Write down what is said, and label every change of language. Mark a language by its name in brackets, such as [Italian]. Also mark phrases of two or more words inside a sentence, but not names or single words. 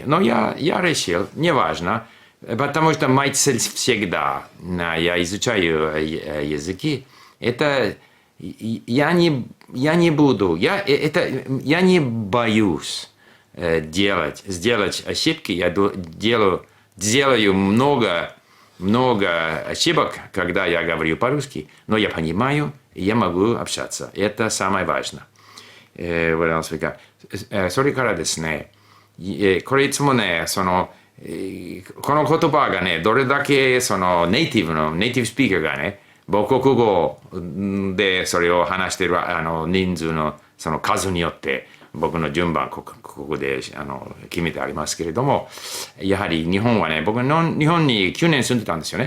[Russian] Но я решил, неважно, потому что моя цель всегда, я изучаю языки, это я не боюсь сделать ошибки. Я делаю много ошибок, когда я говорю по-русски, но я понимаю, и я могу общаться. Это самое важное. [Japanese] それからですね、これいつもね、この言葉がね、どれだけネイティブスピーカーがね、母国語でそれを話している人数のその数によって僕の順番ここで決めてありますけれども、やはり日本はね、僕日本に9年住んでたんですよね。